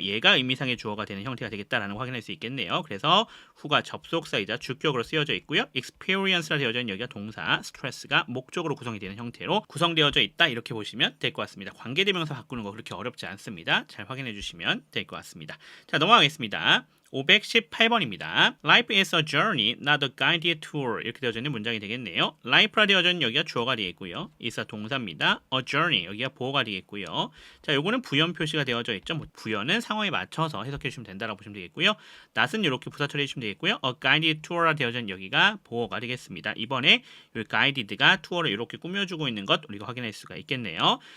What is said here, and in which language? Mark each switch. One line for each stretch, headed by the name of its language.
Korean: 얘가 의미상의 주어가 되는 형태가 되겠다라는 거 확인할 수 있겠네요. 그래서 후가 접속사이자 주격으로 쓰여져 있고요. experience라 되어져 있는 여기가 동사, stress가 목적으로 구성이 되는 형태로 구성되어져 있다. 이렇게 보시면 될 것 같습니다. 관계대명사 바꾸는 거 그렇게 어렵지 않습니다. 잘 확인해 주시면 될 것 같습니다. 자, 넘어가겠습니다. 518번입니다.
English: Life is a journey, not a guided tour.
Korean: 이렇게 되어져 있는 문장이 되겠네요. Life라 되어져 있는 여기가 주어가 되겠고요. is a 동사입니다. A journey 여기가 보어가 되겠고요. 자, 요거는 부연 표시가 되어져 있죠. 부연은 상황에 맞춰서 해석해 주시면 된다라고 보시면 되겠고요. not은 이렇게 부사 처리해 주시면 되겠고요. A guided tour 라 되어져 있는 여기가 보어가 되겠습니다. 이번에 이 guided가 tour를 이렇게 꾸며주고 있는 것 우리가 확인할 수가 있겠네요.